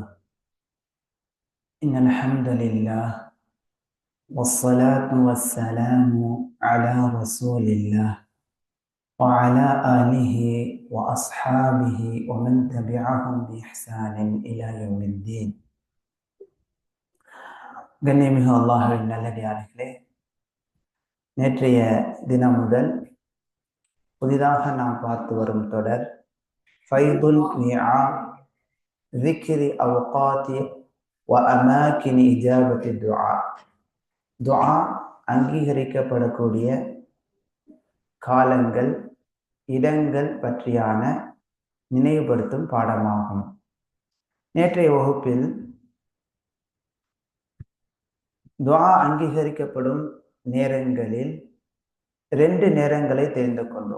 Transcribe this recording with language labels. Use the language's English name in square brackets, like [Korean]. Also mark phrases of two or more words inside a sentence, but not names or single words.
[Arabic] إن الحمد لله والصلاة والسلام على رسول الله وعلى آله وأصحابه ومن تبعهم بإحسان إلى يوم الدين. [Tamil] கண்ணியமிகு அல்லாஹ்வின் நல்லடியார்களே, நேற்றைய தினம் முதல் புதிதாக நாம் பார்த்து வரும் தொடர் ஃபைதுல் நிஆம் [Arabic] ذكر أوقات وأماكن إجابة الدعاء. [Tamil] துஆ அங்கீகரிக்கப்படக்கூடிய காலங்கள், இடங்கள் பற்றியான நினைவுபடுத்தும் பாடமாகும். நேற்றைய வகுப்பில் துஆ அங்கீகரிக்கப்படும் நேரங்களில் 2 நேரங்களை தெரிந்து கொண்டோம்.